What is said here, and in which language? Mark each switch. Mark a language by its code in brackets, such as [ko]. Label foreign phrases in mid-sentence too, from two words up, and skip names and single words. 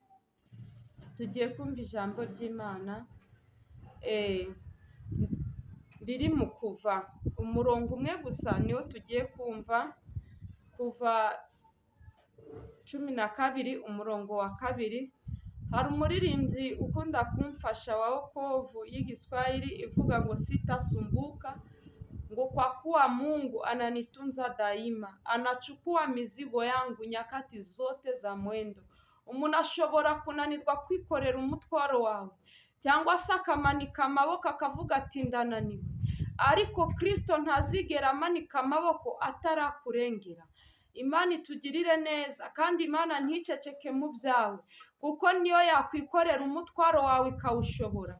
[rw] Tugiye kumva ijambo ry'Imana riri mu Kuva, umurongo umwe gusa niwo tugiye kumva. Kuva 12 umurongo wa 2. Hari umuririmbyi ukunda kumfasha wa wokovu y'igiswahili ivuga ngo [sw] sitasumbuka, ngo kwa kuwa Mungu ananitunza daima, anachukua mizigo yangu nyakati zote za mwendo. [rw] Umuntu ashobora kunanirwa kwikorera umutwaro wawe, cyangwa se akamanika amaboko akavuga ati ndananiwe, ariko Kristo ntazigera amanika amaboko atarakurengera. Imana itugirire neza, kandi Imana nticeceke mu byawe, kuko niyo yakwikorera umutwaro wawe ikawushobora.